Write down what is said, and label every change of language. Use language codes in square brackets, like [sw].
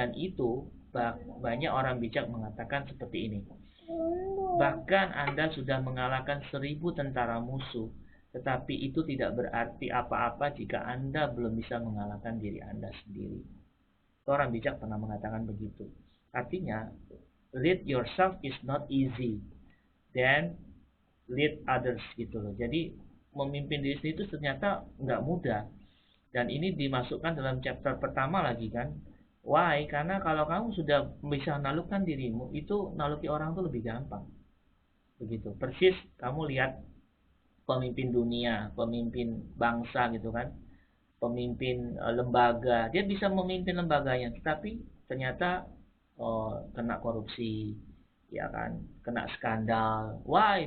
[id] Dan itu banyak orang bijak mengatakan seperti ini. Bahkan Anda sudah mengalahkan 1000 tentara musuh, tetapi itu tidak berarti apa-apa jika Anda belum bisa mengalahkan diri Anda sendiri. Orang bijak pernah mengatakan begitu. Artinya, [en] lead yourself is not easy, then lead others [id] gitu loh. Jadi memimpin diri sendiri itu ternyata nggak mudah. Dan ini dimasukkan dalam chapter pertama lagi kan. [en] Why? [id] Karena kalau kamu sudah bisa nalukan dirimu, itu naluki orang itu lebih gampang. Begitu. Persis kamu lihat pemimpin dunia, pemimpin bangsa gitu kan, pemimpin lembaga, dia bisa memimpin lembaganya, tetapi ternyata kena korupsi, ya kan, kena skandal. [en] Why?